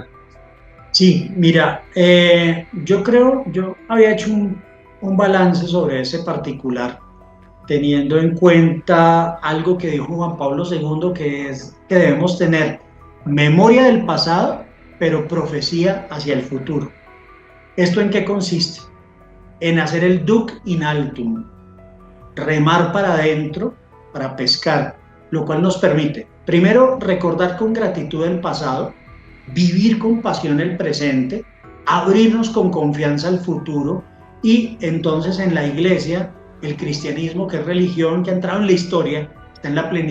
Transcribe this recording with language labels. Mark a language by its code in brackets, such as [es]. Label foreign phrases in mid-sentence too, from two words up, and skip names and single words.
[es] Sí, mira, yo había hecho un balance sobre ese particular, teniendo en cuenta algo que dijo Juan Pablo II, que es que debemos tener memoria del pasado, pero profecía hacia el futuro. ¿Esto en qué consiste? En hacer el [la] duc in altum, [es] remar para adentro, para pescar, lo cual nos permite, primero, recordar con gratitud el pasado, vivir con pasión el presente, abrirnos con confianza al futuro, y entonces en la Iglesia, el cristianismo, que es religión, que ha entrado en la historia, está en la plenitud